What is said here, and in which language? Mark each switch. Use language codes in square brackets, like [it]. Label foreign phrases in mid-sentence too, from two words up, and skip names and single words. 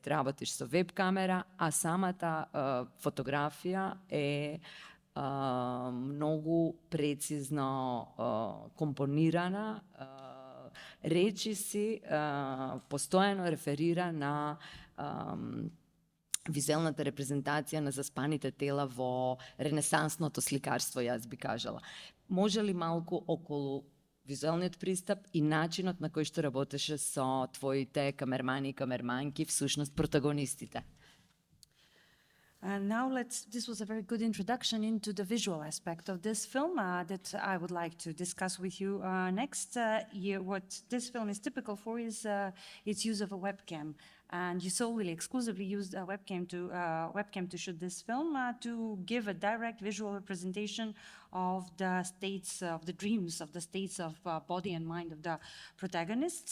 [mk] Работиш со веб камера, а самата фотографија е многу прецизно компонирана, речиси постојано реферира на визуелната репрезентација на заспаните тела во ренесансното сликарство, јас би кажала. Може ли малку околу визуелниот пристап и начинот на кој што работеше со твоите камермани и камерманки, всушност протагонистите? [en] And now this was a very good introduction into the visual aspect of this film that I would like to discuss with you next. What this film is typical for is its use of a webcam. And you solely exclusively used a webcam to shoot this film to give a direct visual representation of the states of the dreams, of the states of body and mind of the protagonists.